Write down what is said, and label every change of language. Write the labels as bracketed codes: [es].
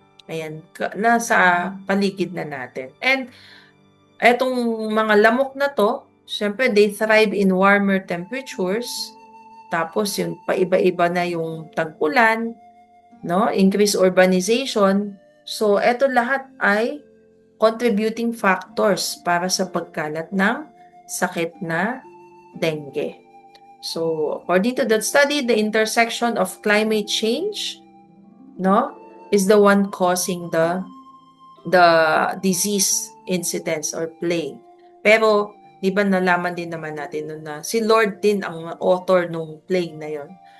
[tl] Ayan, nasa paligid na natin. And etong mga lamok na to, syempre [en] they thrive in warmer temperatures. [tl] Tapos yung paiba-iba na yung tag-ulan, no? [en] Increased urbanization. [tl] So eto lahat ay contributing factors para sa pagkalat ng sakit na dengue. [en] So according to that study, the intersection of climate change, no, is the one causing the disease incidence or plague. [tl] Pero, di ba nalaman din naman natin nun na si Lord din ang author nung plague na yon.